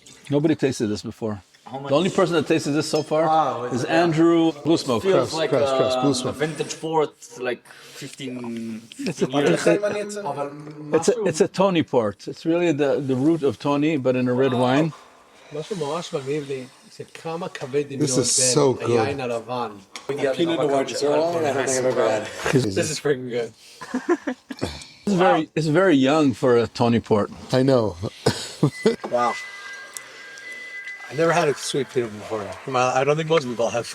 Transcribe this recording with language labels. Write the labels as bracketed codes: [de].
[en] Nobody tasted this before. How much? The only person that tasted this so far is Andrew Blue Smoke. Feels like Press, blue a smoke. vintage port, like 15 It's a Tony port. It's really the root of Tony, but in a red wine. [he] משהו ממש מגניב לי, זה כמה כבד [en] This is so good. [he] היין הלבן. [en] Pinot Noir dessert wine, I don't think I've ever had. This is freaking good. It's very young for a Tony port. I know. Wow. I never had a sweet Pinot before. I don't think most people have.